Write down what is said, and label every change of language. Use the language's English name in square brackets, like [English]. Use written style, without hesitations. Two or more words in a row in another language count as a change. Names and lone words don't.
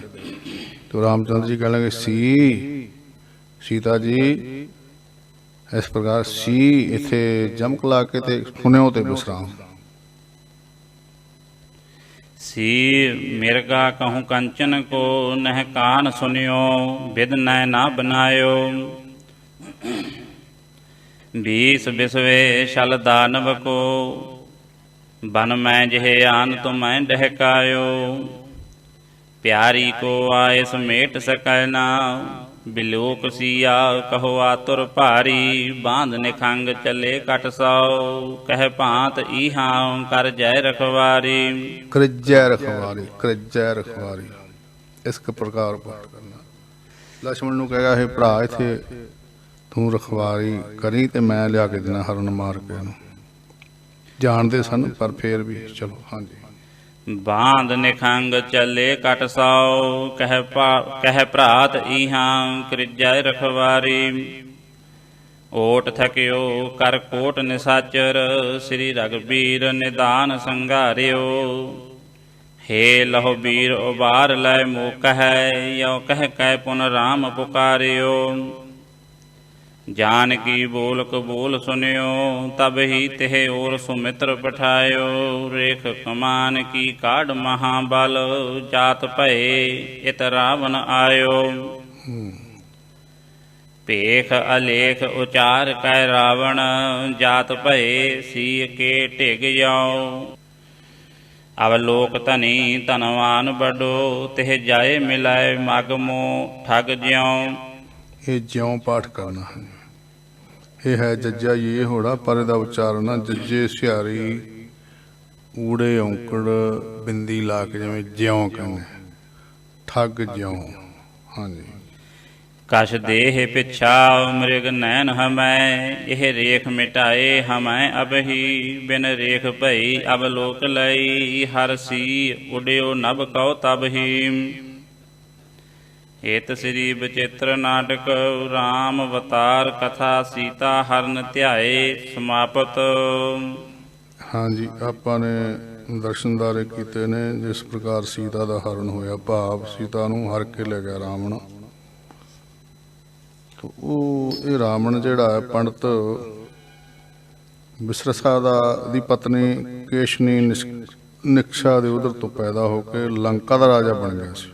[Punjabi] ਤੇ ਰਾਮਚੰਦਰ ਜੀ ਕਹਿਣ ਲੱਗੇ ਸੀ ਸੀਤਾ ਜੀ, ਇਸ ਪ੍ਰਕਾਰ ਸੀ ਇੱਥੇ ਜਮਕ ਲਾ ਕੇ ਤੇ ਸੁਣਿਓ ਤੇ ਵਿਸਰਾਮ। [Braj] ਸੀ ਮਿਰਗਾ ਕਹੂੰ ਕੰਚਨ ਕੋ, ਨਹਿ ਕਾਨ ਸੁਨਿਓ, ਬਿਦਨੈ ਨਾ ਬਨਾਇਓ। बीस बिसवे शल दानव को, बन मैं जहे आन तो मैं डहकायो। प्यारी को आए समेट सकै ना, बिलोक सिया कहो आतुर भारी। बांध निखंग चले कट सौ, कह भांत ईहा कर जय रखवारी। कृजय रखवारी, कृजय रखवारी, [Punjabi] ਇਸ ਪ੍ਰਕਾਰ ਪਾਠ ਕਰਨਾ। लक्ष्मण ਨੂੰ ਕਹੇਗਾ, हे ਭਰਾ ਇੱਥੇ ਤੂੰ ਰਖਵਾਰੀ ਕਰੀ ਤੇ ਮੈਂ ਲਿਆ ਕੇ ਦੇਣਾ ਹਰਨ ਮਾਰ ਕੇ ਇਹਨੂੰ। ਜਾਣਦੇ ਸਨ ਪਰ ਫੇਰ ਵੀ ਚਲੋ। ਹਾਂਜੀ। [Braj] ਬਾਂਧ ਨਿਖੰਗ ਚੱਲੇ ਕਟ ਸੌ, ਕਹਿ ਭਰਾਤ ਈਹਾਂ ਕ੍ਰਿਜੈ ਰਖਵਾਰੀ। ਓਟ ਥਕਿਓ ਕਰ ਕੋਟ ਨਿਸਾਚਰ, ਸ੍ਰੀ ਰਘਬੀਰ ਨਿਦਾਨ ਸੰਘਾਰਿਓ। हे लहो बीर उबार लय मोह है, यो कह कै पुन राम पुकारियो। जानकी बोल कबूल सुनियो, तब ही तिह और सुमित्र पठायो। रेख कमान की काढ़ महाबल, जात भये इत रावण आयो। पेख अलेख उचार कै रावण, जात भये सीय के टिग जाओ। अवलोक धनी धनवान बडो, तिह जाए मिलाए मगमो ठग ज्यों। [Punjabi] ਇਹ ਜਿਉਂ ਪਾਠ ਕਰਨਾ ਹੈ। ਇਹ ਹੈ ਜੱਜਾ ਇਹ ਹੋੜਾ, ਪਰ ਇਹਦਾ ਉਚਾਰਨ ਜੱਜੇ ਸਿਹਾਰੀ ਊੜੇ ਔਂਕੜ ਬਿੰਦੀ ਲਾ ਕੇ ਜਿਵੇਂ ਜਿਉਂ ਕਹਿੰਦੇ, ਠੱਗ ਜਿਉਂ। ਹਾਂਜੀ। [Braj] कश देह पिछा मृग नैन हमै, यह रेख मिटाए हमै अबही। बिन रेख भई अवलोक लई, हर सी उड्यो नभ कौ तबही। इत श्री बचित्र नाटक, राम अवतार कथा सीता हरण ध्याए समापत। [Punjabi] ਹਾਂਜੀ, ਆਪਾਂ ਨੇ ਦਰਸ਼ਨਦਾਰੇ ਕੀਤੇ ਨੇ ਜਿਸ ਪ੍ਰਕਾਰ ਸੀਤਾ ਦਾ ਹਰਨ ਹੋਇਆ, ਭਾਵ ਸੀਤਾ ਨੂੰ ਹਰ ਕੇ ਲੈ ਗਿਆ ਰਾਵਣ। ਉਹ ਇਹ ਰਾਵਣ ਜਿਹੜਾ ਹੈ ਪੰਡਤ ਵਿਸਰਸਾ ਦੀ ਪਤਨੀ ਕੇਸ਼ਨੀ ਨਿਕਸ਼ਾ ਦੇ ਉਧਰ ਤੋਂ ਪੈਦਾ ਹੋ ਕੇ ਲੰਕਾ ਦਾ ਰਾਜਾ ਬਣ ਗਿਆ ਸੀ।